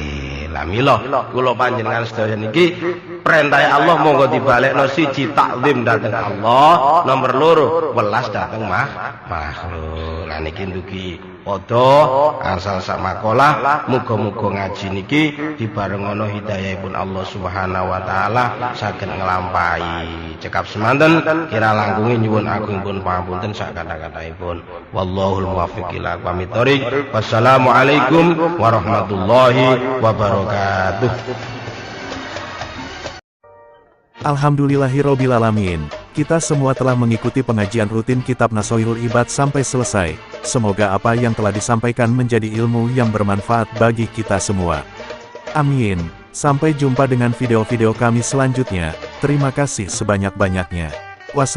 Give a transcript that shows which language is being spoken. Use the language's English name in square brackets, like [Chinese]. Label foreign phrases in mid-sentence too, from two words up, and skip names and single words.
[Javanese] Lah mila kula panjenengan sedaya niki perintah Allah monggo dibalekno siji takzim dhateng Allah, nomor loro welas dhateng makhluk. Lah niki ndugi padha asal sak makalah muga-muga ngaji niki dibarengono hidayahipun Allah [Arabic] سبحانه وتعالى [Javanese] saged nglampahi cekap semanten kira langkunge nyuwun agungipun pangapunten sak kata-kataipun [Arabic] والله الموفق إلى أقوم الطريق. والسلام عليكم ورحمة الله وبركاته. الحمد لله رب العالمين. [Indonesian] Kita semua telah mengikuti pengajian rutin Kitab Nasoirul Ibad sampai selesai. Semoga apa yang telah disampaikan menjadi ilmu yang bermanfaat bagi kita semua. Amin. Sampai jumpa dengan video-video kami selanjutnya. Terima kasih sebanyak-banyaknya.